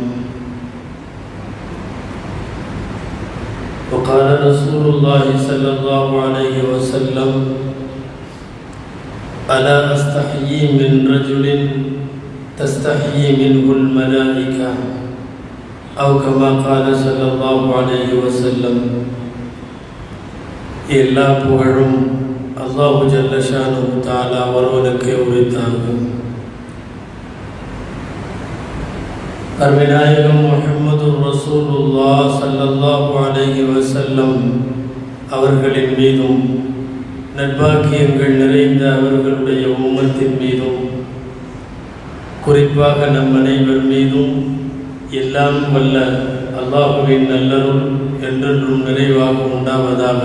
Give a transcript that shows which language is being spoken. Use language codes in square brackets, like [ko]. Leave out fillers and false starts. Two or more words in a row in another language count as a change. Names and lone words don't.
[ar] وقال رسول الله صلى الله عليه وسلم ألا أستحيي من رجل تستحيي منه الملائكة أو كما قال صلى الله عليه وسلم [ta] எல்லா புகழும் [ar] الله جل شأنه تعالى [ta] ஒருவனுக்கே உரித்தாகும். அருமைநாயகம் [ar] محمد رسول الله صلى الله عليه وسلم [ta] அவர்களின் மீதும் நற்பாக்கியங்கள் நிறைந்த அவர்களுடைய உம்மத்தின் மீதும் குறிப்பாக நம் அனைவர் மீதும் எல்லாம் வல்ல அல்லாஹுவின் நல்லருள் என்றென்றும் நிறைவாக உண்டாவதாக.